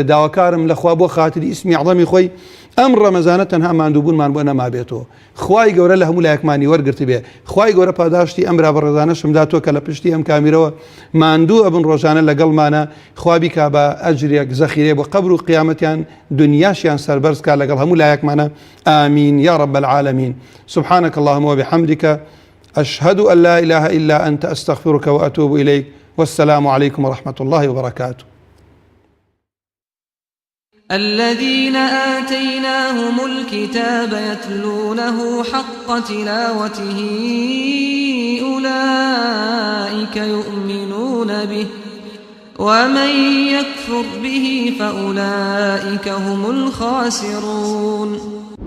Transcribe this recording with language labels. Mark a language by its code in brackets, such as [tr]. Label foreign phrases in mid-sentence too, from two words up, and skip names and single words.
[ckb] داواکارم لە خوا بۆ خاتری ئیسمی عەظەمی خۆی ئەم ڕەمەزانە تەنها ماندووبوونمان بۆ نەمابێتەوە. خوای گەورە لە هەموو لایەکمانی وەرگرت بێ. خوای گەورە پاداشتی ئەم ڕابەڕێزانەشم داتۆ کە لە پشتی ئەم کامیرەوە ماندوو ئەبن ڕۆژانە لەگەڵمانە. خوا بیکا بە ئەجرێک زەخیرێ بۆ قەبر و قیامەتیان دنیاشیان سەربەرز کا لەگەڵ هەموو لایەکمانە. [ar] آمین یا رب العالمین. سبحانك اللهم وبحمدك أشهد أن لا إله إلا أنت أستغفرك وأتوب إليك والسلام عليكم ورحمة الله وبركاته. الذين آتيناهم الكتاب يتلونه حق تلاوته أولئك يؤمنون به ومن يكفر به فأولئك هم الخاسرون.